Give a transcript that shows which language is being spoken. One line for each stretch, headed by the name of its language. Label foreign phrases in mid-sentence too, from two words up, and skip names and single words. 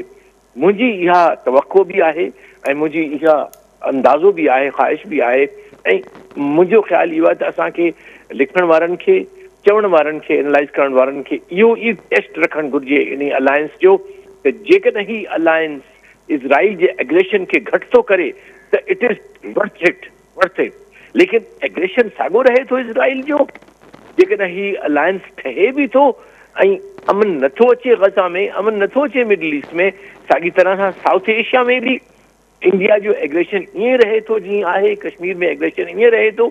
Sindhi: मुंहिंजी इहा तवक़ो बि आहे ऐं मुंहिंजी इहा अंदाज़ो बि आहे, ख़्वाहिश बि आहे। ऐं मुंहिंजो ख़्यालु इहो आहे त असांखे लिखण वारनि खे, चवण वारनि खे, एनालाइज़ करण वारनि खे इहो ई टेस्ट रखणु घुरिजे इन अलायंस जो त जेकॾहिं ही अलायंस इज़राइल जे एग्रेशन खे घटि थो करे त
English: it is worth it.
Sindhi: लेकिन एग्रेशन साॻियो रहे थो इज़राइल जो, जेकॾहिं ही अलायंस ठहे बि थो ऐं अमन नथो अचे गज़ा में, अमन नथो अचे मिडल ईस्ट में, साॻी तरह सां साउथ एशिया में बि इंडिया जो एग्रेशन ईअं रहे थो जीअं आहे, कश्मीर में एग्रेशन ईअं रहे थो।